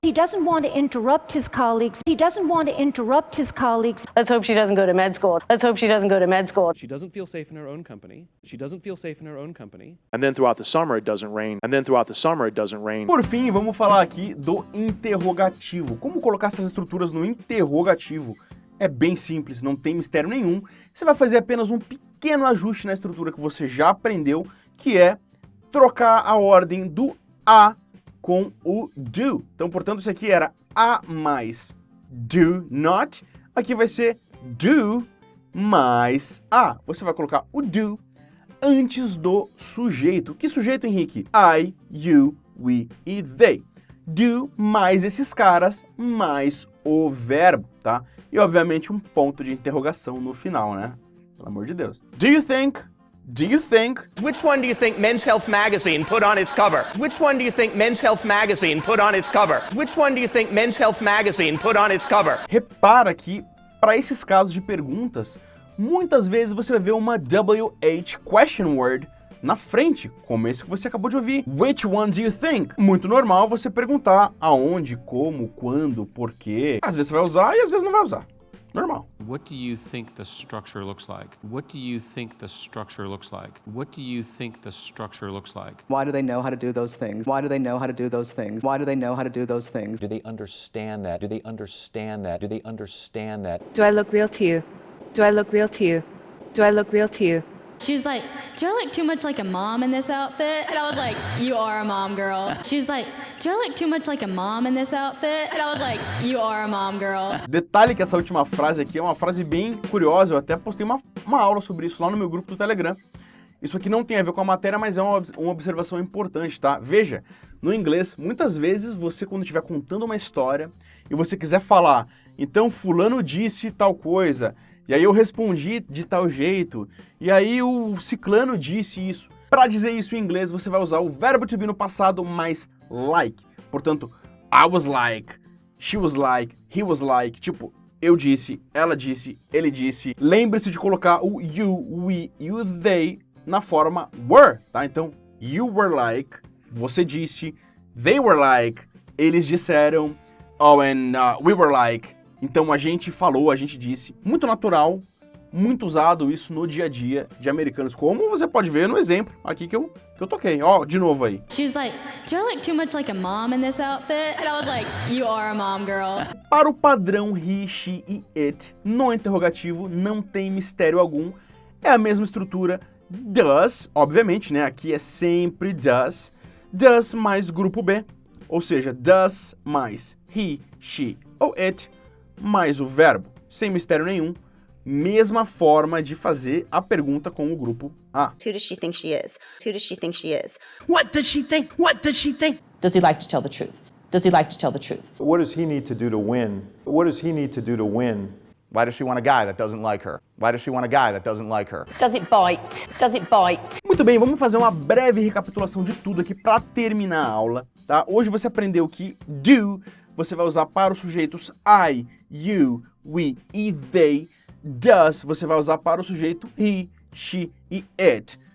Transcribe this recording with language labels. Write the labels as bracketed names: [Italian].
[English] He doesn't want to interrupt his colleagues. He doesn't want to interrupt his colleagues. Let's hope she doesn't go to med school. Let's hope she doesn't go to med school. She doesn't feel safe in her own company. She doesn't feel safe in her own company. And then throughout the summer it doesn't rain. And then throughout the summer it doesn't rain. [Portuguese] Por fim, vamos falar aqui do interrogativo. Como colocar essas estruturas no interrogativo? É bem simples, não tem mistério nenhum. Você vai fazer apenas um pequeno ajuste na estrutura que você já aprendeu, que é trocar a ordem do a com o do. Então, portanto, isso aqui era a mais do not. Aqui vai ser do mais a. Você vai colocar o do antes do sujeito. Que sujeito, Henrique? I, you, we e they. Do mais esses caras mais o verbo, tá? E, obviamente, um ponto de interrogação no final, né? Pelo amor de Deus. [English] Do you think? Which one do you think Men's Health magazine put on its cover? Which one do you think Men's Health magazine put on its cover? Which one do you think Men's Health magazine put on its cover? [Portuguese] Repara que, para esses casos de perguntas, muitas vezes você vai ver uma WH question word na frente, como esse que você acabou de ouvir. [English] Which one do you think? [Portuguese] Muito normal você perguntar aonde, como, quando, por quê. Às vezes você vai usar e às vezes não vai usar. Normal. [English] What do you think the structure looks like? What do you think the structure looks like? What do you think the structure looks like? Why do they know how to do those things? Why do they know how to do those things? Why do they know how to do those things? Do they understand that? Do they understand that? Do they understand that? Do I look real to you? Do I look real to you? Do I look real to you? She was like, do I look too much like a mom in this outfit? And I was like, you are a mom, girl. She was like, do I look too much like a mom in this outfit? And I was like, you are a mom, girl. [Portuguese] Detalhe que essa última frase aqui é uma frase bem curiosa. Eu até postei uma aula sobre isso lá no meu grupo do Telegram. Isso aqui não tem a ver com a matéria, mas é uma observação importante, tá? Veja, no inglês, muitas vezes você, quando estiver contando uma história e você quiser falar, então fulano disse tal coisa, e aí eu respondi de tal jeito, e aí o ciclano disse isso. Para dizer isso em inglês, você vai usar o verbo to be no passado mais like. Portanto, [English] I was like, she was like, [Portuguese] he was like, tipo, eu disse, ela disse, ele disse. Lembre-se de colocar o you, we e o they na forma were, tá? Então, [English] you were like, [Portuguese] você disse, [English] they were like, [Portuguese] eles disseram, oh, [English] and we were like. [Portuguese] Então a gente falou, a gente disse. Muito natural, muito usado isso no dia a dia de americanos, como você pode ver no exemplo aqui que eu toquei. Ó, de novo aí. [English] She was like, do I look too much like a mom in this outfit? And I was like, you are a mom, girl. [Portuguese] Para o padrão he, she e it, no interrogativo não tem mistério algum. É a mesma estrutura. Does, obviamente, né? Aqui é sempre does. Does mais grupo B. Ou seja, does mais he, she ou it mais o verbo, sem mistério nenhum, mesma forma de fazer a pergunta com o grupo A. [English] Who does she think she is? Who does she think she is? What does she think? What does she think? Does he like to tell the truth? Does he like to tell the truth? What does he need to do to win? What does he need to do to win? Why does she want a guy that doesn't like her? Why does she want a guy that doesn't like her? Does it bite? Does it bite? [Portuguese] Muito bem, vamos fazer uma breve recapitulação de tudo aqui para terminar a aula, tá? Hoje você aprendeu que do você vai usar para os sujeitos I, you, we e they. Does você vai usar para o sujeito he, she e it.